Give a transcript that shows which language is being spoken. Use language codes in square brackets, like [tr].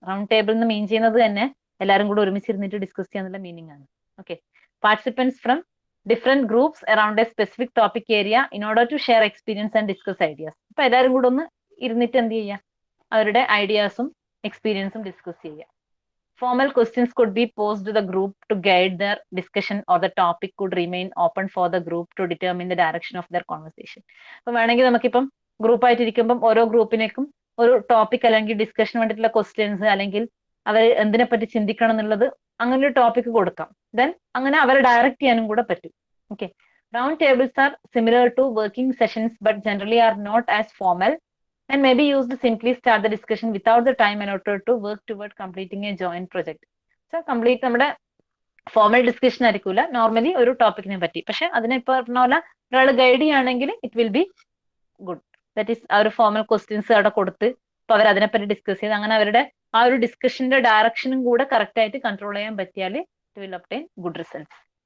[ml] Round table എന്ന് മീൻ ചെയ്യുന്നത് തന്നെ എല്ലാവരും കൂടെ ഒരുമിച്ചിരുന്നിട്ട് ഡിസ്കസ് ചെയ്യാന്നുള്ള മീനിങ് ആണ്. [en] Okay, participants from different groups around a specific topic area in order to share experience and discuss ideas. [ml] അപ്പൊ എല്ലാവരും കൂടെ ഒന്ന് ഇരുന്നിട്ട് എന്ത് ചെയ്യുക, അവരുടെ ഐഡിയാസും എക്സ്പീരിയൻസും ഡിസ്കസ് ചെയ്യുക. [en] Formal questions could be posed to the group to guide their discussion, or the topic could remain open for the group to determine the direction of their conversation. [ml] അപ്പൊ വേണമെങ്കിൽ നമുക്കിപ്പം ഗ്രൂപ്പായിട്ടിരിക്കുമ്പം ഓരോ ഗ്രൂപ്പിനേക്കും ഒരു ടോപ്പിക് അല്ലെങ്കിൽ ഡിസ്കഷന് വേണ്ടിയിട്ടുള്ള ക്വസ്റ്റ്യൻസ്, അല്ലെങ്കിൽ അവർ എന്തിനെ പറ്റി ചിന്തിക്കണം എന്നുള്ളത്, അങ്ങനെ ഒരു ടോപ്പിക് കൊടുക്കാം. ദെൻ അങ്ങനെ അവരെ ഡയറക്റ്റ് ചെയ്യാനും കൂടെ പറ്റും. [en] Okay, round tables are similar to working sessions but generally are not as formal and may be used to simply start the discussion without the time allotted to work toward completing a joint project. [ml] So complete നമ്മുടെ formal discussion ആയിരിക്കില്ല, normally ഒരു ടോപ്പിക്കിനെ പറ്റി, പക്ഷെ അതിനെ ഇപ്പൊ പറഞ്ഞ പോലെ ഒരാൾ ഗൈഡ് ചെയ്യുകയാണെങ്കിൽ [en] It will be good. [ml] That is ആ ഒരു ഫോർമൽ ക്വസ്റ്റ്യൻസ് അവിടെ കൊടുത്ത് അപ്പൊ അവർ അതിനെപ്പറ്റി ഡിസ്കസ് ചെയ്ത് അങ്ങനെ അവരുടെ ആ ഒരു ഡിസ്കഷന്റെ ഡയറക്ഷനും കൂടെ കറക്റ്റ് ആയിട്ട് കൺട്രോൾ ചെയ്യാൻ പറ്റിയാൽ [en] It will obtain good results.